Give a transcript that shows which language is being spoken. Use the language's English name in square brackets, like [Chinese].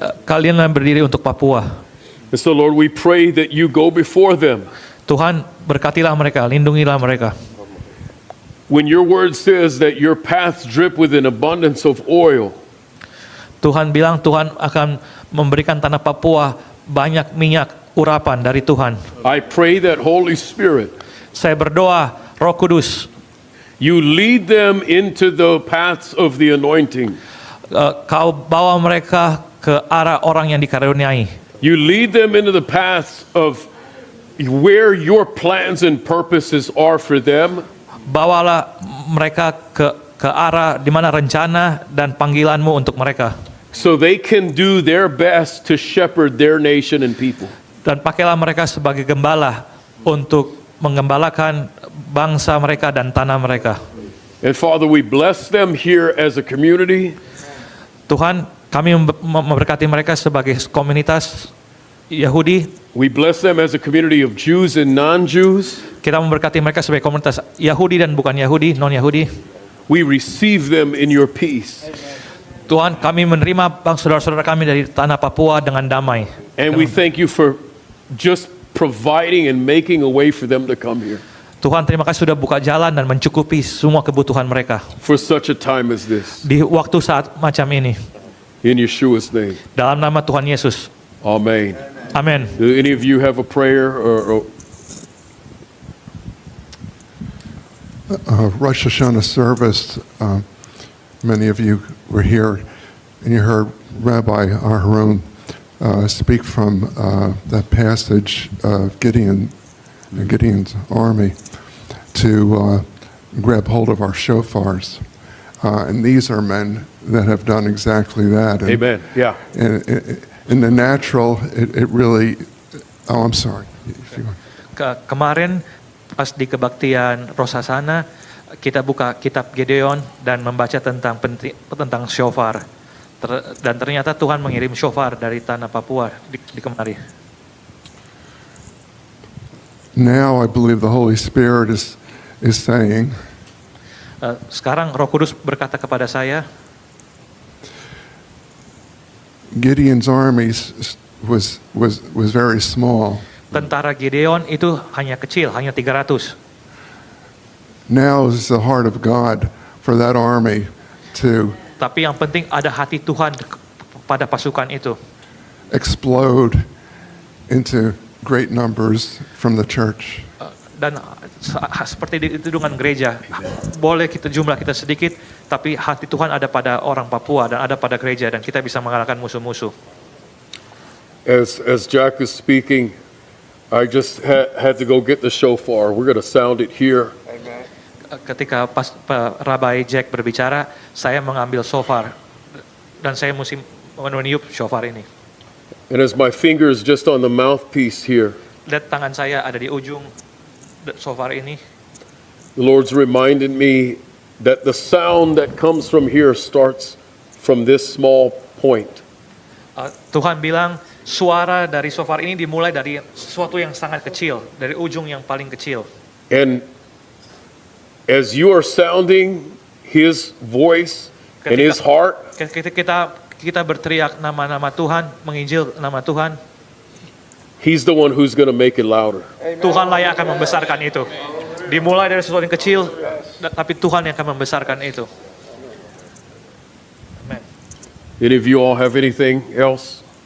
[Indonesian] Kalian yang berdiri untuk Papua. [English] And so, Lord, we pray that you go before them. [Indonesian] Tuhan, berkatilah mereka, lindungilah mereka. [English] When your word says that your paths drip with an abundance of oil, [Indonesian] Tuhan bilang Tuhan akan memberikan tanah Papua banyak minyak urapan dari Tuhan. [English] I pray that Holy Spirit, [Indonesian] Saya berdoa, Roh Kudus, [English] you lead them into the paths of the anointing. [Indonesian] kau bawa mereka ke arah orang yang dikaruniai. [English] You lead them into the paths of where your plans and purposes are for them. [Indonesian] Bawalah mereka ke arah di mana rencana dan panggilanmu untuk mereka. [English] So they can do their best to shepherd their nation and people. [Indonesian] Dan pakailah mereka sebagai gembala untuk menggembalakan bangsa mereka dan tanah mereka. [English] And Father, we bless them here as a community. [Indonesian] Tuhan, kami memberkati mereka sebagai komunitas Yahudi. [English] We bless them as a community of Jews and non-Jews. [Indonesian] Kita memberkati mereka sebagai komunitas Yahudi dan bukan Yahudi, non-Yahudi. [English] We receive them in your peace. [Indonesian] Tuhan, kami menerima saudara-saudara kami dari tanah Papua dengan damai. [English] And we thank you for just providing and making a way for them to come here [Indonesian] Tuhan, terima kasih sudah buka jalan dan mencukupi semua kebutuhan mereka [English] for such a time as this. [Indonesian] di waktu saat macam ini. [English] In Yeshua's name. [Indonesian] Dalam nama Tuhan Yesus. [English] Amen. [Indonesian] Amin. [English] Do any of you have a prayer or Rosh Hashanah service many of you were here and you heard Rabbi Aharon speak from that passage of Gideon's army to grab hold of our shofars. And these are men that have done exactly that. And, Amen. Yeah. And in the natural, it really, oh, I'm sorry. If you want. [Indonesian] Kemarin pas di kebaktian Rosasana, kita buka kitab Gideon dan membaca tentang shofar. Dan ternyata Tuhan mengirim shofar dari tanah Papua di kemari. [English] Now I believe the Holy Spirit is saying, [Indonesian] Sekarang Roh Kudus berkata kepada saya, [English] Gideon's army was very small. [Indonesian] tentara Gideon itu hanya kecil, hanya 300. [English] Now is the heart of God for that army to [Indonesian] Tapi yang penting ada hati Tuhan pada pasukan itu. [English] explode into great numbers from the church. [Indonesian] Dan seperti itu dengan gereja, boleh jumlah kita sedikit, tapi hati Tuhan ada pada orang Papua dan ada pada gereja, dan kita bisa mengalahkan musuh-musuh. [English] As Jack is speaking, I just had to go get the shofar. We're going to sound it here. [Indonesian] Ketika Rabbi Jack berbicara, saya mengambil shofar dan saya mesti meniup shofar ini. [English] And as my finger is just on the mouthpiece here, [Indonesian] Lihat tangan saya ada di ujung shofar ini. [English] the Lord's reminded me that the sound that comes from here starts from this small point. [Indonesian] Tuhan bilang suara dari shofar ini dimulai dari sesuatu yang sangat kecil, dari ujung yang paling kecil. [English] And as you are sounding His voice and His heart, [Indonesian] Kita berteriak nama-nama Tuhan, menginjil nama Tuhan. [English] He's the one who's going to make it louder. [Indonesian] Tuhanlah yang akan membesarkan itu. Dimulai dari sesuatu yang kecil, tapi Tuhan yang akan membesarkan itu. [English] Amen. Any of you all have anything else?